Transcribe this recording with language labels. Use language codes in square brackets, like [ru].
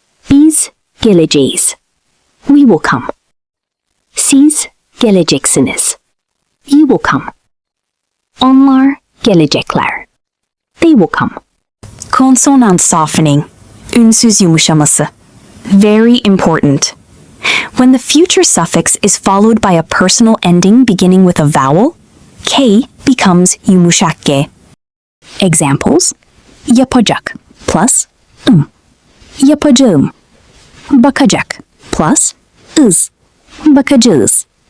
[tr] Biz geleceğiz, [en] we will come. [tr] Siz geleceksiniz, [en] you will come. [tr] Onlar gelecekler, [en] they will come. Konsonant softening, [tr] ünsüz yumuşaması. [en] Very important. When the future suffix is followed by a personal ending beginning with a vowel, K becomes yumuşak G. Examples. [tr] Yapacak plus Yapacağım. Bakacak plus bakacağız.